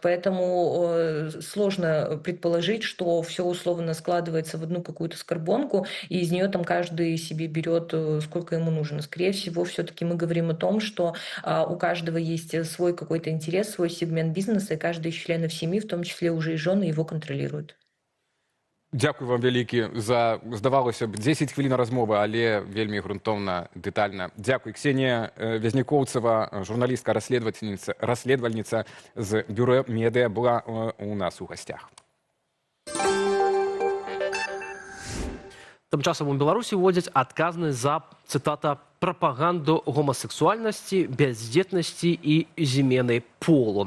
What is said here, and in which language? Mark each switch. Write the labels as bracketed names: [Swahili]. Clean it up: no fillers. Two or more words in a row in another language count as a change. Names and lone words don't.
[Russian] Поэтому сложно предположить, что все условно складывается в одну какую-то скорбонку, и из нее там каждый себе берет, сколько ему нужно. Скорее всего, все-таки мы говорим о том, что у каждого есть свой какой-то интерес, свой сегмент бизнеса, и каждый из членов семьи, в том числе уже и жены, его контролирует. [Belarusian] Дзякуй вам вялікі за, здавалося б, 10 хвілін размовы, але вельмі грунтоўна, дэтальна. Дзякуй. Ксенія Вязнякоўцева, журналістка, расследавальніца з бюро медыа, была у нас у гасцях. Тым часам у Беларусі вводзяць адказнасць за, цытата, прапаганду гомасексуальнасці, бяздзетнасці і змены полу.